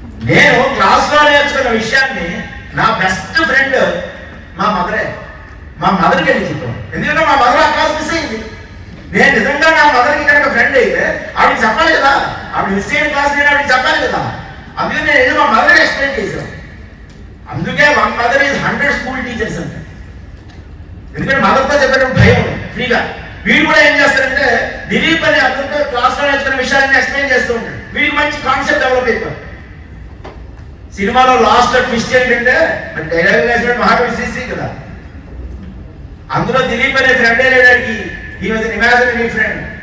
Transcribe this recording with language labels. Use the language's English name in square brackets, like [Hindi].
[Telugu] నేను క్లాస్ లో నేర్చుకున్న విషయాన్ని నా బెస్ట్ ఫ్రెండ్ మా మదరే. మా మదర్కి వెళ్ళి చెప్పాను. ఎందుకంటే మా మదర్ ఆ క్లాస్ మిస్ అయింది. నేను నిజంగా నా మదర్కి కనుక ఫ్రెండ్ అయితే ఆవిడకి చెప్పాలి కదా, ఆవిడ మిస్ అయిన క్లాస్ నేను ఆవిడకి చెప్పాలి కదా. అందుకే నేను ఏదో మా మదర్ ఎక్స్ప్లెయిన్ చేశాను. [English] అందుకే 1 mother is 100 school teachers అంటే. [Telugu] ఎందుకంటే మదర్తో చెప్పడం భయం ఫ్రీగా. వీడు కూడా ఏం చేస్తారంటే దిలీప్ అనే అతనితో క్లాస్ లో నేర్చుకున్న విషయాన్ని ఎక్స్ప్లెయిన్ చేస్తూ ఉంటాడు. వీడికి మంచి కాన్సెప్ట్ డెవలప్ అయిపోయి. సినిమాలో లాస్ట్ ట్విస్ట్ ఏంటంటే డైలాగ్ వేసినట్టు మహాకవి శ్రీశ్రీ కదా, అందులో దిలీప్ అనే ఫ్రెండ్ లేడానికి [English] He was an imaginary friend.